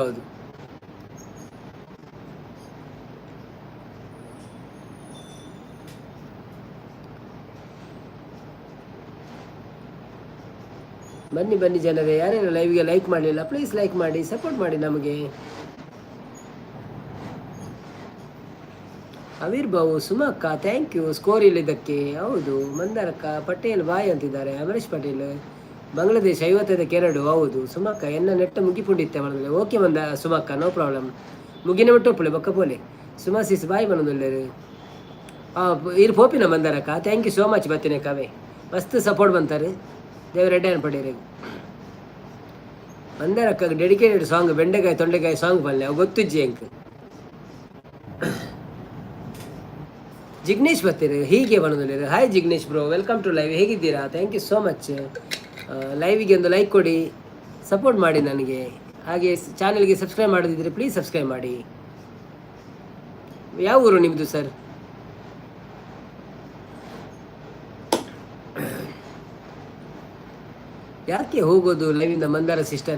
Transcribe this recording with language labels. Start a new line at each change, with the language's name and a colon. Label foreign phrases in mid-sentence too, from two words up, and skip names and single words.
Kannada: ಹೌದು ಬನ್ನಿ ಬನ್ನಿ ಜನರೇ, ಯಾರ್ಯಾರು ಲೈವ್ಗೆ ಲೈಕ್ ಮಾಡಲಿಲ್ಲ
English: please like
Kannada: ಮಾಡಿ, ಸಪೋರ್ಟ್ ಮಾಡಿ ನಮಗೆ. ಆವಿರ್ಭಾವ್ ಸುಮಕ್ಕ
English: thank you
Kannada: ಸ್ಕೋರ್ ಇಲ್ಲಿದ್ದಕ್ಕೆ. ಹೌದು ಮಂದಾರಕ್ಕ ಪಟೇಲ್ ಬಾಯ್ ಅಂತಿದ್ದಾರೆ. ಅಮರೇಶ್ ಪಟೇಲ್ ಬಾಂಗ್ಲಾದೇಶ 55ಕ್ಕೆ 2.
Tulu: ಹೌದು ಸುಮಕ್ಕ ಎನ್ನ ನೆಟ್ಟ ಮುಗಿಪುಂಡಿತ್ತೆ ಮನದಲ್ಲಿ. ಓಕೆ ಸುಮಕ್ಕ
English: no problem
Tulu: ಮುಗಿನ ಬಿಟ್ಟೊಪ್ಪಳೆ ಬೊಕ್ಕ ಪೋಲೆ ಸುಮಾಸಿಸ್ ಬಾಯ್ ಮನದಲ್ಲೇರು. ಇರು ಪೋಪಿನ ಮಂದಾರಕ್ಕ
English: thank you so much.
Tulu: ಬತ್ತಿನ ಕವೆ ಮಸ್ತ್ ಸಪೋರ್ಟ್ ಬಂತಾರೆ, ದೇವರೆಡ್ಡೇನು ಪಡೀರಿ. ಮಂದಾರಕ್ಕ
English: dedicated song
Tulu: ಬೆಂಡೆಕಾಯಿ ತೊಂಡೆಕಾಯಿ ಸಾಂಗ್ ಬಲ್ಲೆ ಅವು ಗೊತ್ತಿಜ್ಜಿ ಎಂಕ್.
Kannada: ಜಿಗ್ನೇಶ್ ಬರ್ತೀರಿ ಹೀಗೆ ಬನ್ನೋದಿಲ್ಲ. ಹಾಯ್ ಜಿಗ್ನೇಶ್ ಬ್ರೋ,
English: welcome to live.
Kannada: ಹೇಗಿದ್ದೀರಾ?
English: thank you so much.
Kannada: ಲೈವಿಗೆ ಒಂದು ಲೈಕ್ ಕೊಡಿ, ಸಪೋರ್ಟ್ ಮಾಡಿ ನನಗೆ. ಹಾಗೆ ಚಾನಲ್ಗೆ ಸಬ್ಸ್ಕ್ರೈಬ್ ಮಾಡೋದಿದ್ರೆ
English: please subscribe
Kannada: ಮಾಡಿ. ಯಾವ ಊರು ನಿಮ್ಮದು ಸರ್? ಯಾಕೆ ಹೋಗೋದು ಲೈವಿಂದ ಮಂದಾರ ಸಿಸ್ಟರ್?